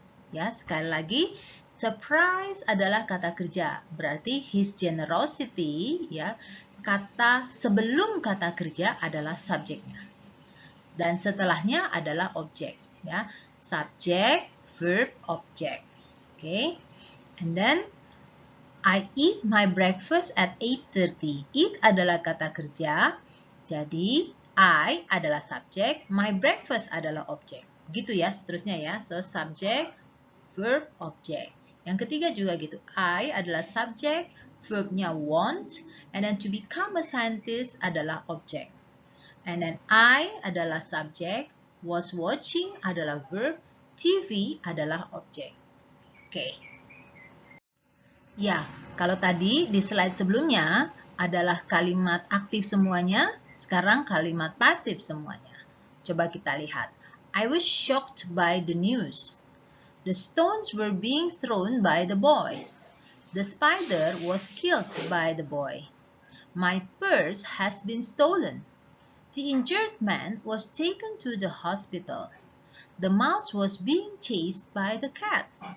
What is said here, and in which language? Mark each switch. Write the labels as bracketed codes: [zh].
[id] Ya, sekali lagi, surprise adalah kata kerja. Berarti [en] his generosity, [id] ya, kata sebelum kata kerja adalah subjeknya. Dan setelahnya adalah objek, ya. [en] Subject, verb, object. Okay? And then I eat my breakfast at 8:30. [id] Eat adalah kata kerja. Jadi I adalah subjek, [en] my breakfast [id] adalah objek. Gitu ya, seterusnya ya. [en] So subject, verb, object. [id] Yang ketiga juga gitu. [en] I [id] adalah subjek, verbnya [en] want, and then to become a scientist [id] adalah objek. [en] And then I [id] adalah subjek, [en] was watching adalah verb, TV [id] adalah objek. Oke. Ya, kalau tadi di slide sebelumnya adalah kalimat aktif semuanya, sekarang kalimat pasif semuanya. Coba kita lihat. [en] I was shocked by the news. The stones were being thrown by the boys. The spider was killed by the boy. My purse has been stolen. The injured man was taken to the hospital. The mouse was being chased by the cat.